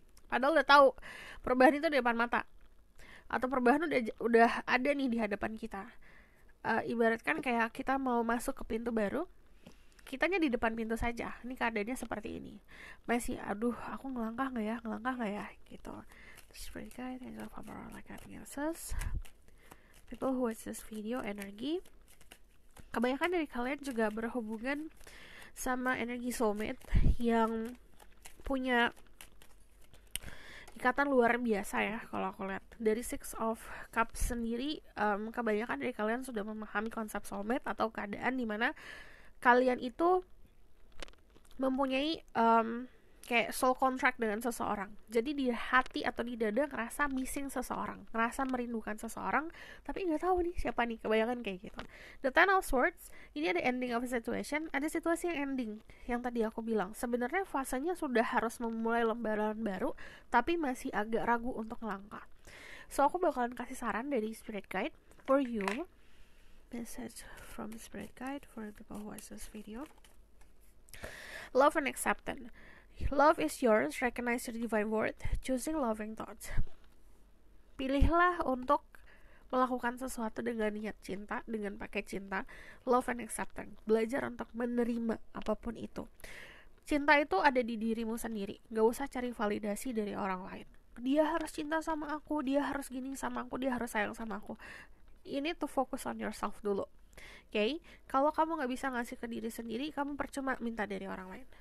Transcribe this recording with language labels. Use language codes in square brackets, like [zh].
[id] Padahal udah tahu perubahan itu di depan mata, atau perubahan udah ada nih di hadapan kita. Ibaratkan kayak kita mau masuk ke pintu baru, kitanya di depan pintu saja, ini keadaannya seperti ini, masih aduh aku ngelangkah nggak ya gitu. Spread guide angel of aurora like having access. [en] People who watch this video, [id] energi kebanyakan dari kalian juga berhubungan sama energi soulmate yang punya ikatan luar biasa ya. Kalau aku lihat dari Six of Cups sendiri, kebanyakan dari kalian sudah memahami konsep soulmate atau keadaan dimana kalian itu mempunyai kayak soul contract dengan seseorang. Jadi di hati atau di dada ngerasa missing seseorang, ngerasa merindukan seseorang, tapi nggak tahu nih siapa nih. Kebanyakan kayak gitu. The Ten of Swords ini ada [en] ending of a situation, [id] ada situasi yang ending. Yang tadi aku bilang sebenarnya fasenya sudah harus memulai lembaran baru, tapi masih agak ragu untuk melangkah. So aku bakalan kasih saran dari Spirit Guide [en] for you. Message from Spirit Guide for people who watch this video. Love and acceptance. Love is yours. Recognize your divine worth. Choosing loving thoughts. [id] Pilihlah untuk melakukan sesuatu dengan niat cinta, dengan pakai cinta, [en] love and acceptance. [id] Belajar untuk menerima apapun itu. Cinta itu ada di dirimu sendiri. Gak usah cari validasi dari orang lain. Dia harus cinta sama aku, dia harus gini sama aku, dia harus sayang sama aku. [en] You need to focus on yourself [id] dulu. [en] Okay? [id] Kalau kamu gak bisa ngasih ke diri sendiri, kamu percuma minta dari orang lain.